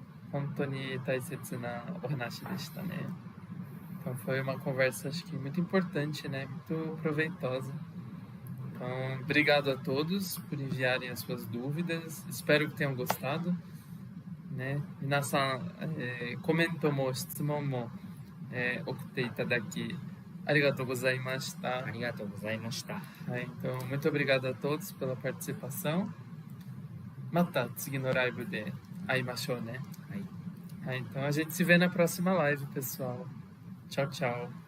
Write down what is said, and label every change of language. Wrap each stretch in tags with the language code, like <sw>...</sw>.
<ja>本当に大切なお話でしたね。</ja> <pt>Então foi uma conversa, acho que muito importante, né? Muito proveitosa. Então, obrigado a todos por enviarem as suas dúvidas. Espero que tenham gostado.</pt> <ja>ね、皆さん、コメントも質問も、送っていただきありがとうございました。ありがとうございました。</ja> <pt>Então, muito obrigado a todos pela participação.</pt> <ja>また次のライブで会いましょうね。</ja> <pt>Então a gente se vê na próxima live, pessoal. Tchau, tchau.</pt>